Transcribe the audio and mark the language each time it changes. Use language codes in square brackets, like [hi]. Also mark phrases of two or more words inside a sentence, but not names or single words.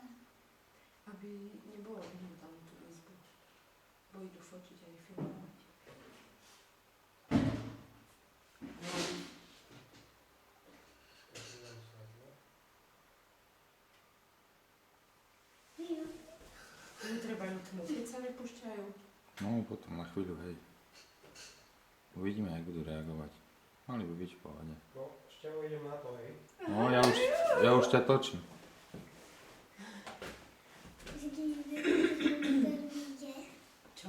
[pl] Aby nie było widno tam tu izby. Bo idę focić, a nie filmować. [sk] Nie treba im tmu, keď sa nepúšťajú. No potom na chvíľu, hej. Uvidíme, jak budú reagovať. Mali by byť v pohode. No, Števo, idem na to, hej. No, ja už ťa točím. Čo?